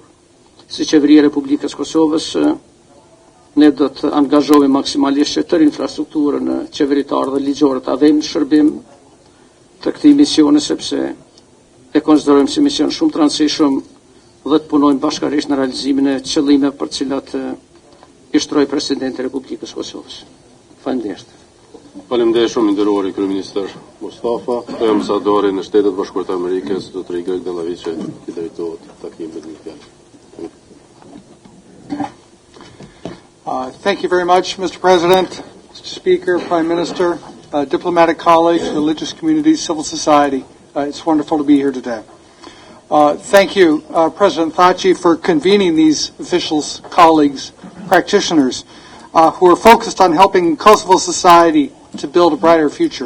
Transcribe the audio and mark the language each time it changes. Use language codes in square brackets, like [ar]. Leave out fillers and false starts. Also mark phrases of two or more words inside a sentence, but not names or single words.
[sq] Si qeveria e Republikës Kosovës ne do të angazhohemi maksimalisht që tërë infrastrukturën qeveritar dhe ligjore të avejmë në shërbim të këtij misioni, sepse e konsiderojmë si mision shumë të rëndësishëm dhe të punojmë bashkërisht në realizimin e qëllimeve për të cilat i shtroi Presidenti i Republikës Kosovës. Faleminderit. Faleminderit shumë nderuari kryeministër Mustafa, ambasadori në Shtetet Bashkuara të Amerikës, Dr. Igor Dellavice, i drejtohet Takimit në fjalë. [en] Thank you very much, Mr. President, Mr. Speaker, Prime Minister, diplomatic colleagues, religious communities, civil society. It's wonderful to be here today. Thank you, President Thaci, for convening these officials, colleagues, practitioners who are focused on helping Kosovo society to build a brighter future.